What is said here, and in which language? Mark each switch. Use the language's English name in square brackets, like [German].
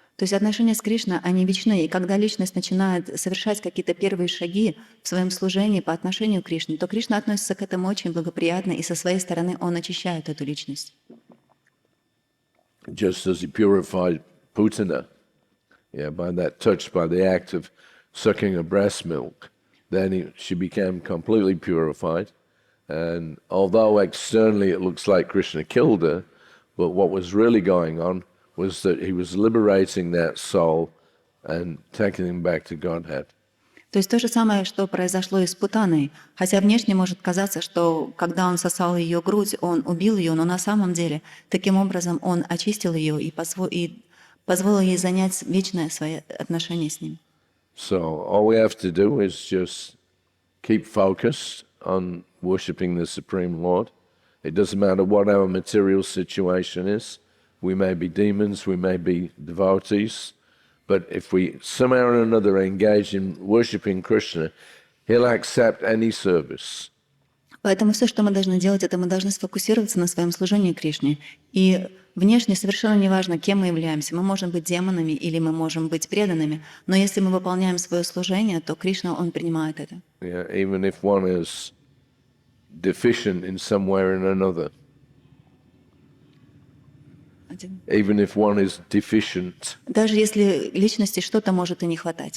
[Russian] То есть отношения с Кришной, они вечны. И когда личность начинает совершать какие-то первые шаги в своем служении по отношению к Кришне, то Кришна относится к этому очень благоприятно, и со своей стороны он очищает эту личность. [English] Just as he purified Putana, by that touch, by the act of sucking her breast milk, then she became completely purified. And although externally it looks like Krishna killed her, but what was really going on was that he was liberating that soul and taking him back to Godhead. [Russian] То есть то же самое, что произошло и с Путаной. Хотя внешне может казаться, что когда он сосал ее грудь, он убил ее, но на самом деле таким образом он очистил ее и позволил ей занять вечное свое отношение с ним. [English] So all we have to do is just keep focused on worshiping the Supreme Lord. It doesn't matter what our material situation is. We may be demons, we may be devotees, but if we somehow or another engage in worshiping Krishna, he'll accept any service. [Russian] Поэтому все, что мы должны делать, это мы должны сфокусироваться на своем служении Кришне. И внешне совершенно неважно, кем мы являемся. Мы можем быть демонами или мы можем быть преданными, но если мы выполняем свое служение, то Кришна, он принимает это. [English] Yeah, even if one is deficient in some way or in another. Even if one is deficient. [Russian] Даже если личности что-то может и не хватать.